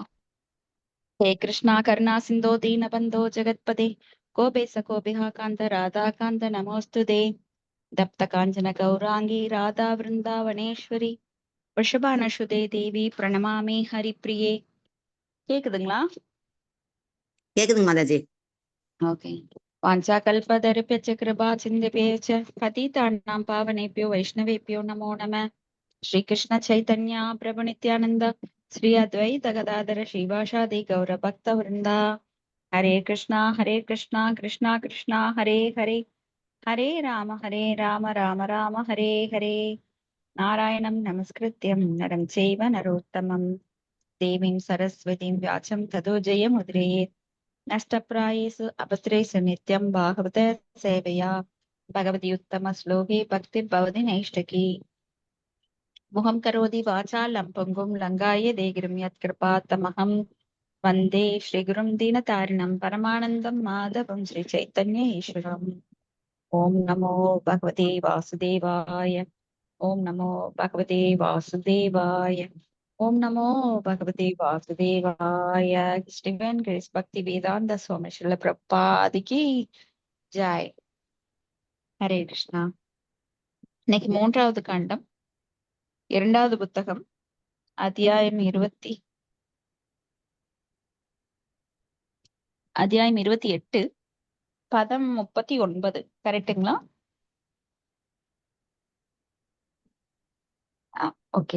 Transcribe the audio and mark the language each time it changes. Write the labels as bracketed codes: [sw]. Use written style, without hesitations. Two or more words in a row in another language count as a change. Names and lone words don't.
[sa] हे कृष्णा करुणा सिन्धो दीनबन्धो जगत्पते गोपेश गोपिः कान्त राधाकान्त नमोऽस्तुते। दप्त काञ्चन गौराङ्गी राधा वृन्दावनेश्वरी वृषभानुसुते देवी प्रणमामि हरिप्रिये। [ta] கேக்குதுங்களா? கேக்குதுங்க மாதாஜி. [sa] ஓகே. வாஞ்சாகல்பதருभ्यश्च कृपा सिन्धुभ्यश्च पतितानां पावनेभ्यो वैष्णवेभ्यो नमो नमः। श्रीकृष्ण चैतन्य प्रभु नित्यानंद श्री अद्वैत गदाधर श्रीवासादि गौर भक्त वृंदा हरे कृष्णा कृष्णा कृष्णा हरे हरे हरे राम राम राम हरे हरे। नारायणं नमस्कृत्यं नरं चैव नरोत्तमं देवीं सरस्वतीं व्यासं ततो जयमुदीरयेत्। नष्टप्रायेषु अभद्रेषु नित्यं भागवत सेवया भगवती उत्तम श्लोके भक्तिर्भवति नैष्ठिकी। मुहं करोति वाचालं पङ्गुं लङ्घाय देगिरिं यत्कृपातमहं वन्दे श्रीगुरुं दीनतारिणं परमानन्दं माधवं श्रीचैतन्य ईश्वरम्। ॐ नमो भगवते वासुदेवाय। ॐ नमो भगवते वासुदेवाय। ॐ नमो भगवते वासुदेवाय। [hi] स्टीफन ग्रेस भक्ति वेदांत स्वामी श्रील प्रभुपाद की जय। हरे कृष्णा। [ta] இன்னைக்கு மூன்றாவது காண்டம், இரண்டாவது புத்தகம், அத்தியாயம் 28, பதம் 39. கரெக்டுங்களா? ஓகே.